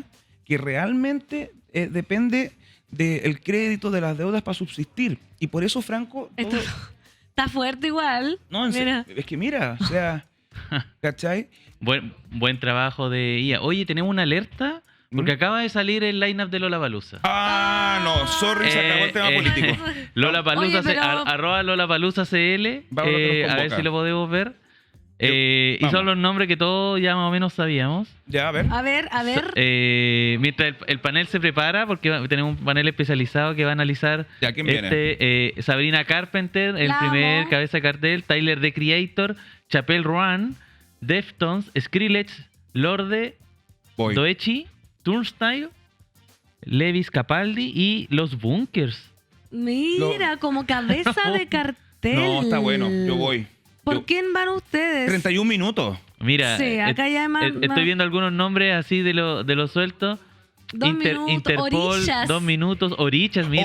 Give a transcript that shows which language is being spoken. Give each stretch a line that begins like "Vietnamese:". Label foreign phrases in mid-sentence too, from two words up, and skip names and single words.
Spanish: Que realmente depende del crédito, de las deudas para subsistir. Y por eso Franco... Está fuerte igual. No, es que mira, o sea, ¿cachai? Buen trabajo de IA. Oye, tenemos una alerta... Porque acaba de salir el line-up de Lollapalooza. Ah, no, sorry, se acabó el tema político. Lollapalooza, arroba Lollapalooza CL, a ver si lo podemos ver. Y son los nombres que todos ya más o menos sabíamos. Ya, a ver. A ver. Mientras el panel se prepara, porque tenemos un panel especializado que va a analizar ¿quién viene? Sabrina Carpenter, el primer cabeza de cartel, Tyler, The Creator, Chappelle Roan, Deftones, Skrillex, Lorde, Doechi, Turnstile, Levis Capaldi y Los Bunkers. Mira, como cabeza de cartel. No, está bueno, yo voy. ¿Por quién van ustedes? 31 minutos. Mira, sí, acá ya estoy viendo algunos nombres así de los sueltos. 2 minutos, Interpol, Orillas. 2 minutos, Orillas, mira.